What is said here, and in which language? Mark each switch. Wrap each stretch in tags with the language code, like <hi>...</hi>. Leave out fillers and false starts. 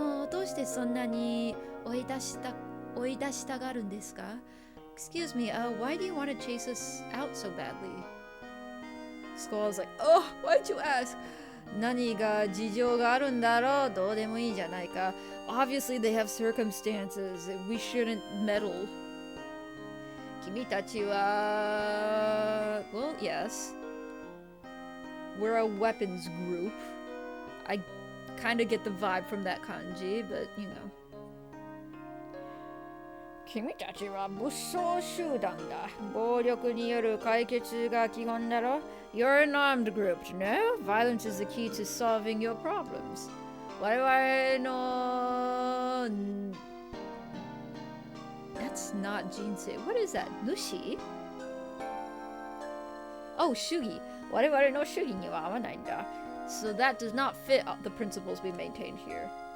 <ja>どうしてそんなに追い出したがるんですか</ja> <en>Excuse me, why do you want to chase us out so badly? Skull's like, oh, why'd you ask?</en> <ja>何が事情があるんだろうどうでもいいじゃないか</ja> <en>Obviously they have circumstances. We shouldn't meddle.</en> <ja>君たちは</ja> <en>Well, yes. We're a weapons group. I kind of get the vibe from that kanji, but you know.</en> <ja>君たちは武装集団だ。暴力による解決が基本だろ。</ja> <en>You're an armed group, no? Violence is the key to solving your problems.</en> <ja>我々の</ja> <en>That's not Jinsei. What is that? Nushi? Oh, Shugi.</en> <ja>我々の主義には合わないんだ。</ja> <en>So that does not fit the principles we maintain here.</en>